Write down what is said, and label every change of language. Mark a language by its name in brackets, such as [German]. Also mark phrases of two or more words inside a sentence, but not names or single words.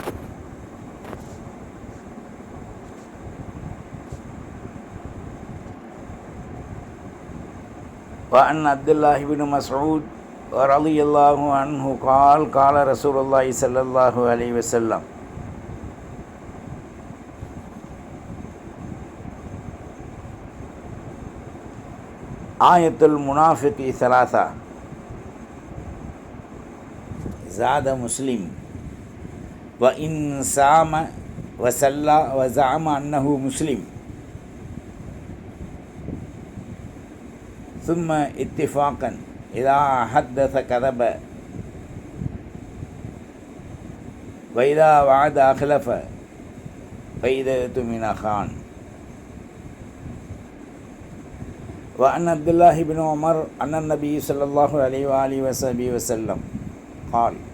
[Arabic] وعن عبد الله بن مسعود رضي الله عنه قال قال رسول الله صلى الله عليه وسلم آية المنافق ثلاث. زاد مسلم وإن صام وصلى وزعم أنه مسلم ثم اتفاقا إذا حدث كذب وإذا وعد أخلف وإذا اؤتمن خان. وعن عبد الله بن عمر أن النبي صلى الله عليه وآله وسلم قال